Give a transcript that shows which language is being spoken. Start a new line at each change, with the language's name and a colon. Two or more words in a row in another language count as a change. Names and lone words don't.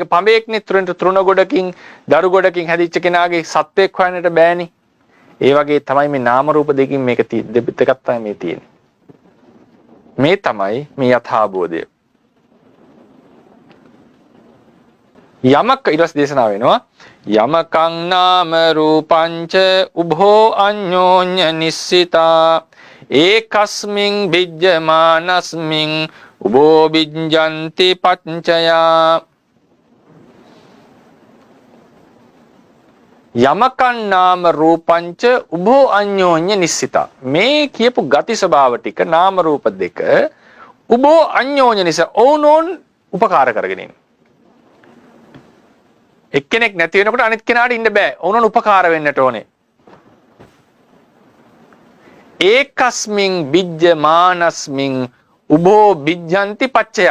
Sinhala: ඒක පඹේක්නේ තෘණ ගොඩකින්, දරු ගොඩකින් හැදිච්ච කෙනාගේ සත්‍යයක් හොයන්නට බෑනේ. ඒ වගේ තමයි මේ නාම රූප දෙකකින් මේක දෙකක් තමයි මේ තියෙන්නේ. මේ තමයි මේ යථාබෝධය. යමක ඊළස් දේශනාව වෙනවා
Pali: යමකං නාම රූපංච උභෝ අඤ්ඤෝඤ්ඤ නිස්සිතා ඒකස්මින් විජ්ජමානස්මින් උභෝ විඤ්ඤන්ති පච්චයා. යමකං නාම රූපංච උභෝ අඤ්ඤෝඤ්ඤ නිස්සිතා.
Sinhala: මේ කියපු ගති ස්වභාව ටික නාම රූප දෙක
Pali: උභෝ අඤ්ඤෝඤ්ඤ
Sinhala: නිසා ඕනෝන් උපකාර කරගෙන ඉන්නේ. එක්කෙනෙක් නැති වෙනකොට අනිත් කෙනාට ඉන්න බෑ. ඕනෝන් උපකාර වෙන්නට ඕනේ.
Pali: ඒකස්මින් විජ්ජමානස්මින් උභෝ විජ්ජන්ති පච්චය.